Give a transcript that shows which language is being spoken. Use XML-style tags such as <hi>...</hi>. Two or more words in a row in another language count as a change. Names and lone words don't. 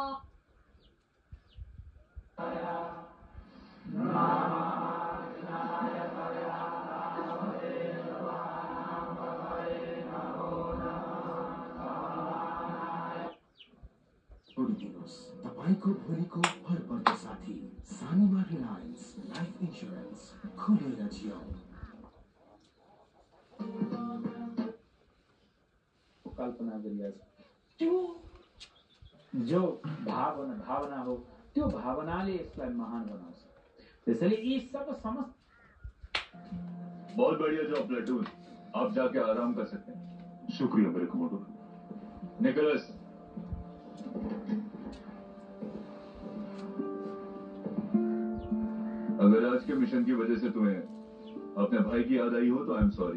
<ne>छोडिदिनुहोस् तपाईँको भोलिको हर पलको साथी सानीमा रिलायन्स लाइफ इन्स्योरेन्स खुलेर जियौ। कल्पना गरिरहेछ त्यो जो भावना हो, त्यो भावनाले यसलाई महान बनाउँछ। त्यसैले यी सब समस्त</ne> <hi>बहुत बढ़िया</hi> <en>job platoon,</en> <hi>आप जाके आराम कर सकते हैं। शुक्रिया मेरे कमोडोर। निकोलस, अगर आज के मिशन की वजह से तुम्हें अपने भाई की याद आई हो तो</hi> <en>I am sorry.</en>